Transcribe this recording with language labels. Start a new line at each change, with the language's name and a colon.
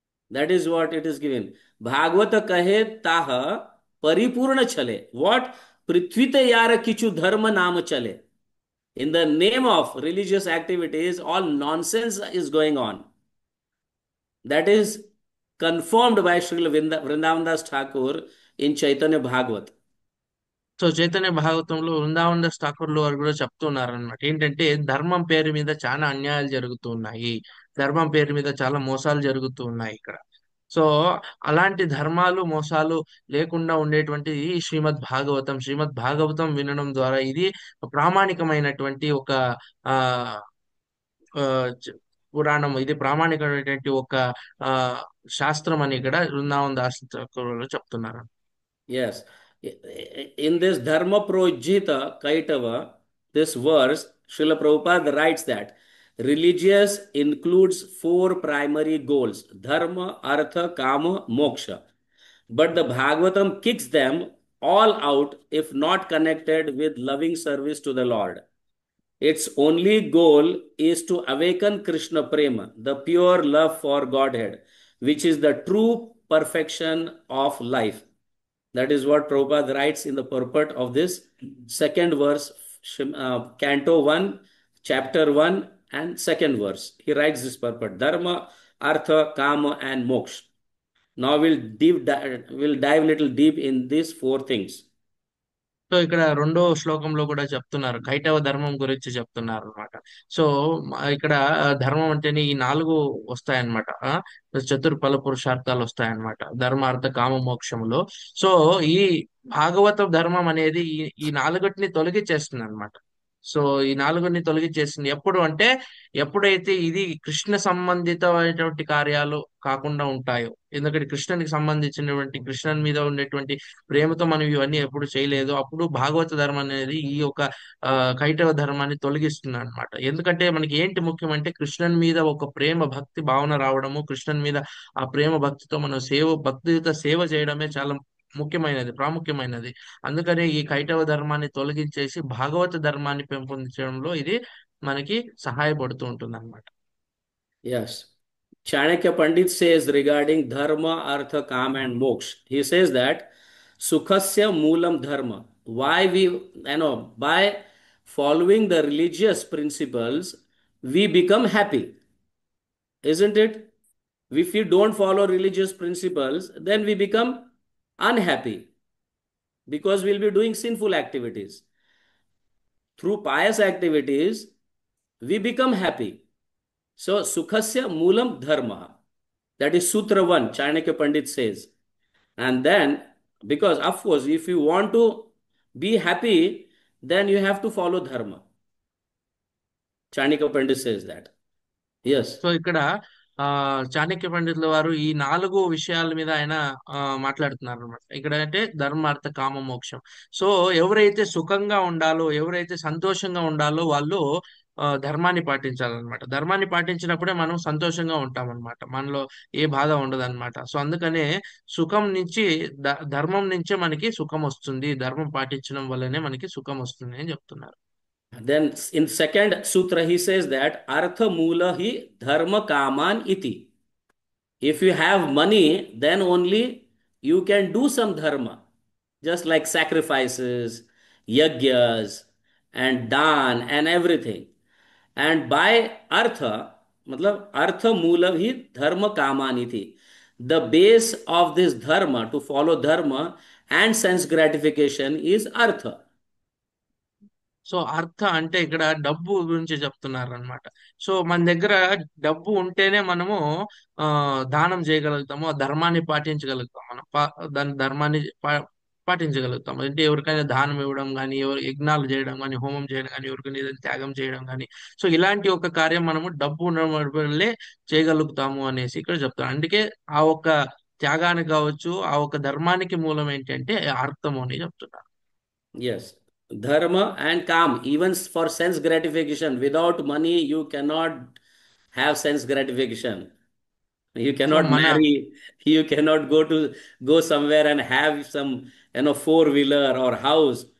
English: That is what it is given.
Bangla: Bhagavata kahe taha paripurna chale.
English: What?
Bangla: Prithvite yara kichu dharma nama chale.
English: In the name of religious activities, all nonsense is going on. That is confirmed by Srila Vrindavan Das Thakur in Chaitanya Bhagavat.
Telugu: So Chaitanya భాగవతంలో వృందావన దాస్ ఠాకూర్లు వారు కూడా చెప్తున్నారు అనమాట. ఏంటంటే ధర్మం పేరు మీద చాలా అన్యాయాలు జరుగుతూ ఉన్నాయి, ధర్మం పేరు మీద చాలా మోసాలు జరుగుతూ ఉన్నాయి ఇక్కడ. సో అలాంటి ధర్మాలు మోసాలు లేకుండా ఉండేటువంటి ఈ శ్రీమద్ భాగవతం వినడం ద్వారా ఇది ప్రామాణికమైనటువంటి ఒక ఆ ఆ, చ- పురాణం, ఇది ప్రామాణికమైనటువంటి ఒక ఆ శాస్త్రం అని ఇక్కడ వృందావన దాస్ ఠాకూర్లు చెప్తున్నారు.
English: Yes. In this Dharma Projita Kaitava, this verse, Srila Prabhupada writes that religious includes four primary goals: Dharma, Artha, Kama, Moksha. But the Bhagavatam kicks them all out if not connected with loving service to the Lord. Its only goal is to awaken Krishna Prema, the pure love for Godhead, which is the true perfection of life. That is what Prabhupada writes in the purport of this second verse, Canto 1, Chapter 1 and second verse. He writes this purport: Dharma, Artha, Kama and Moksha. Now we'll dive little deep in these four things.
Telugu: So ఇక్కడ రెండో శ్లోకంలో కూడా చెప్తున్నారు, కైటవ ధర్మం గురించి చెప్తున్నారు అనమాట. So ఇక్కడ ధర్మం అంటేనే ఈ నాలుగు వస్తాయన్నమాట. చతుర్ఫల పురుషార్థాలు వస్తాయన్నమాట ధర్మ అర్థ కామ మోక్షములో. సో ఈ భాగవత ధర్మం అనేది ఈ నాలుగుటిని తొలగించేస్తుంది అనమాట. సో ఈ నాలుగుని తొలగించేస్తుంది ఎప్పుడు అంటే, ఎప్పుడైతే ఇది కృష్ణ సంబంధితమైనటువంటి కార్యాలు కాకుండా ఉంటాయో. ఎందుకంటే కృష్ణునికి సంబంధించినటువంటి, కృష్ణుని మీద ఉండేటువంటి ప్రేమతో మనం ఇవన్నీ ఎప్పుడు చేయలేదు, అప్పుడు భాగవత ధర్మం అనేది ఈ యొక్క కైటవ ధర్మాన్ని తొలగిస్తుంది అనమాట. ఎందుకంటే మనకి ఏంటి ముఖ్యం అంటే, కృష్ణుని మీద ఒక ప్రేమ భక్తి భావన రావడము, కృష్ణుని మీద ఆ ప్రేమ భక్తితో మనం భక్తియుత సేవ చేయడమే చాలా ముఖ్యమైనది, ప్రాముఖ్యమైనది. అందుకనే ఈ కైటవ ధర్మాన్ని తొలగించేసి భాగవత ధర్మాన్ని పెంపొందించడంలో ఇది మనకి సహాయపడుతూ ఉంటుంది అనమాట.
English: Yes. Chanakya Pandit says regarding Dharma, Artha, Kama and Moksha, he says that Sukhasya Moolam Dharma. Why by following the religious principles, we become happy. Isn't it? If we don't follow religious principles, then we become unhappy because we'll be doing sinful activities. Through pious activities, we become happy. So, Sukhasya Moolam Dharma. That is Sutra 1, Chanakya Pandit says. And then, because of course, if you want to be happy, then you have to follow Dharma. Chanakya Pandit says that. Yes.
Telugu: So ఇక్కడ చాణక్య పండితుల వారు ఈ నాలుగు విషయాల మీద ఆయన మాట్లాడుతున్నారు అనమాట. ఇక్కడ అంటే ధర్మ అర్థ కామ మోక్షం. సో ఎవరైతే సుఖంగా ఉండాలో, ఎవరైతే సంతోషంగా ఉండాలో వాళ్ళు ధర్మాన్ని పాటించాలన్నమాట. ధర్మాన్ని పాటించినప్పుడే మనం సంతోషంగా ఉంటాం అనమాట, మనలో ఏ బాధ ఉండదు అనమాట. సో అందుకనే సుఖం నుంచి ధర్మం నుంచే మనకి సుఖం వస్తుంది, ధర్మం పాటించడం వల్లనే మనకి సుఖం వస్తుంది అని చెప్తున్నారు.
English: Then in second sutra he says that
Sanskrit: Artha Moola hi Dharma Kaman iti.
English: If you have money, then only you can do some dharma, just like sacrifices, yagyas, and dan and everything. And by artha, matlab
Sanskrit: artha moola hi dharma kamaniti.
English: The base of this dharma, to follow dharma and sense gratification, is artha.
Telugu: So అర్థ అంటే ఇక్కడ డబ్బు గురించి చెప్తున్నారు అనమాట. So మన దగ్గర డబ్బు ఉంటేనే మనము దానం చేయగలుగుతాము, ఆ ధర్మాన్ని పాటించగలుగుతాం. మనం దాని ధర్మాన్ని పాటించగలుగుతాం. అంటే ఎవరికైనా దానం ఇవ్వడం కానీ, ఎవరు యజ్ఞాలు చేయడం కానీ, హోమం చేయడం కానీ, ఎవరికైనా ఏదైనా త్యాగం చేయడం కానీ, సో ఇలాంటి ఒక కార్యం మనము డబ్బు ఉండడం వల్లే చేయగలుగుతాము అనేసి ఇక్కడ చెప్తాం. అందుకే ఆ ఒక్క త్యాగానికి కావచ్చు, ఆ ఒక్క ధర్మానికి మూలం ఏంటంటే అర్థము అని చెప్తున్నారు.
English: Yes. Dharma and Kam, even for sense gratification. Without money, you cannot have sense gratification. You
Telugu: so
English: cannot
Telugu: మన
English: marry. You cannot go somewhere and have some, four-wheeler or house.